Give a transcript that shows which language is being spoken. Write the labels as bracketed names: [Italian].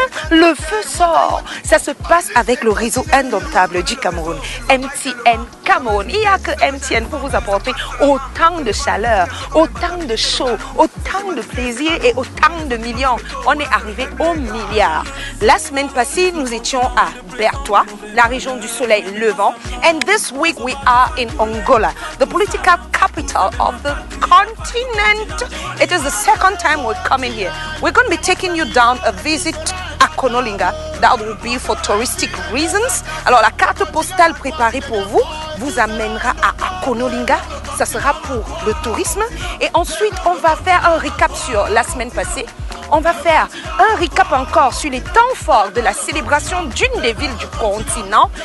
[French] Le feu sort. Ça se passe avec le réseau indomptable du Cameroun, MTN Cameroun. Il n'y a que MTN pour vous apporter autant de chaleur, autant de show, autant de plaisir et autant de millions. On est arrivé au milliard. La semaine passée, nous étions à Bertois, la région du soleil levant. [English] And this week we are in Angola, the political capital of the continent. It is the second time we're coming here. We're going to be taking you down a visit à Konolinga. That will be for touristic reasons. [French] Alors la carte postale préparée pour vous vous amènera à Konolinga. Ça sera pour le tourisme. Et ensuite, on va faire un récap sur la semaine passée. On va faire un récap encore sur les temps forts de la célébration d'une des villes du continent.